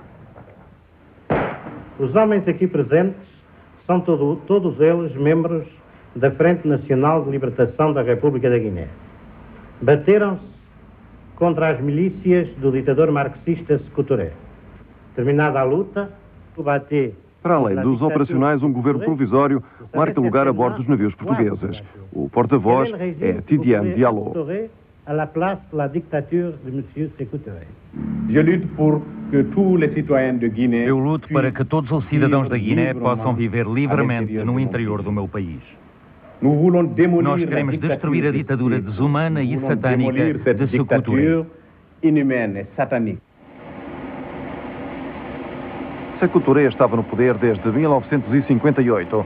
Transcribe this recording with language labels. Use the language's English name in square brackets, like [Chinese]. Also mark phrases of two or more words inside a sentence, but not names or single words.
[Portuguese] Os homens aqui presentes são todos eles membros da Frente Nacional de Libertação da República da Guiné. Bateram-se contra as milícias do ditador marxista Sékou Touré. Terminada a luta, o Baté... Para além dos operacionais, um governo provisório marca lugar a bordo dos navios portugueses. O porta-voz é Tidiane Diallo. [French] À la place de la dictature de M. Sékou Touré. [Portuguese] Eu luto para que todos os cidadãos da Guiné possam viver livremente no interior do meu país. Nós queremos destruir a ditadura desumana e satânica de Sékou Touré. Sékou Touré estava no poder desde 1958.